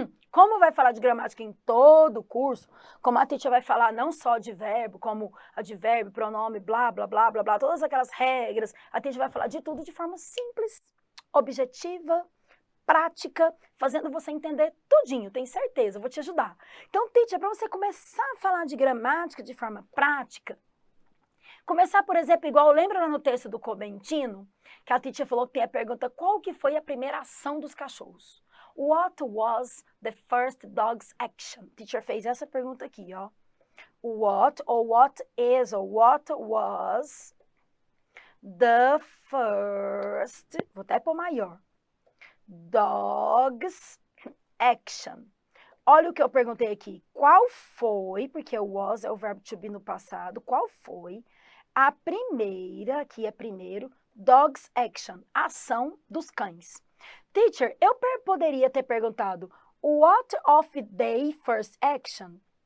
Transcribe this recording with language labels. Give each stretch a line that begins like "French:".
Portuguese: Como vai falar de gramática em todo o curso, como a teacher vai falar não só de verbo, como advérbio, pronome, blá, blá, blá, blá, blá, todas aquelas regras, a teacher vai falar de tudo de forma simples, objetiva, prática, fazendo você entender tudinho, tenho certeza, vou te ajudar. Então, teacher, para você começar a falar de gramática de forma prática, começar, por exemplo, igual lembra lá no texto do Coventino, que a teacher falou que tem a pergunta, qual que foi a primeira ação dos cachorros?
English: What was the first dog's action?
Portuguese: Teacher fez essa pergunta aqui, ó.
English: What, ou what is, ou what was the first,
Portuguese: vou até pôr maior,
English: dog's action.
Portuguese: Olha o que eu perguntei aqui. Qual foi, porque o was é o verbo to be no passado, qual foi a primeira, aqui é primeiro,
English: dog's action,
Portuguese: ação dos cães? Teacher, eu poderia ter perguntado
English: what of they first action?